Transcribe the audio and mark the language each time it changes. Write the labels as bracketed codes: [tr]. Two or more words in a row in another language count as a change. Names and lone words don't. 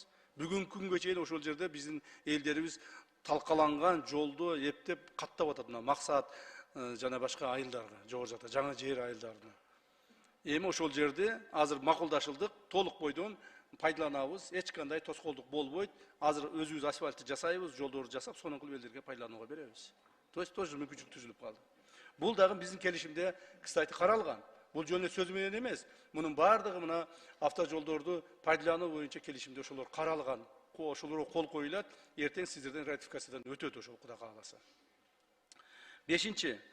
[ky] Бүгүнкү күнгө чейин ошол жерде биздин элдерибиз талкаланган жолду эптеп каттап атат. Мына максат жана башка айылдарга, жогору жакта жаңы жер айылдарына. Эми ошол жерде азыр макулдашылдык, толук бойдон пайдаланабыз, эч кандай тоскоолдук болбойт. Азыр өзүбүз асфальтты жасайбыз, жолдорду жасап, сонун кылып элдерге пайдаланууга беребиз. [ru] То есть тоже [ky] мүмкүнчүлүк түзүлүп калды. Бул дагы биздин келишимде, кстати, каралган. Бул жөн сөз менен эмес. Мунун бардыгы мына автожолдорду пайдалануу боюнча келишимде ошолор каралган. Ошолорго кол коюлат, эртең сиздерден ратификациядан өтөт ошол Кудай кааласа. 5.